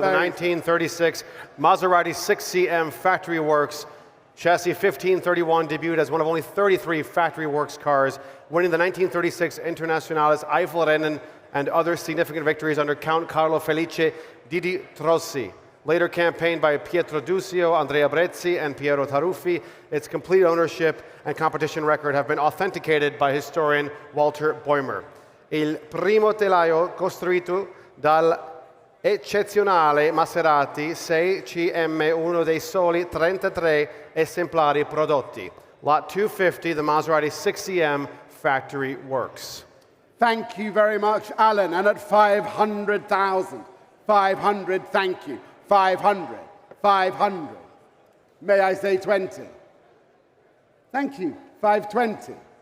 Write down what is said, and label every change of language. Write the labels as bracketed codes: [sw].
[en] The 1936 Maserati 6CM Factory Works Chassis 1531 debuted as one of only 33 Factory Works cars, winning the 1936 Internationales Eifelrennen and other significant victories under Count Carlo Felice Didi Trossi. Later campaigned by Pietro Duccio, Andrea Brezzi, and Piero Taruffi, its complete ownership and competition record have been authenticated by historian Walter Boimer. [it] Il primo telaio costruito dal eccezionale Maserati 6CM, uno dei soli 33 esemplari prodotti. [en] Lot 250, the Maserati 6CM Factory Works. Thank you very much, Alan. And at 500,000, 500, thank you. 500, 500. May I say 20? Thank you. 520.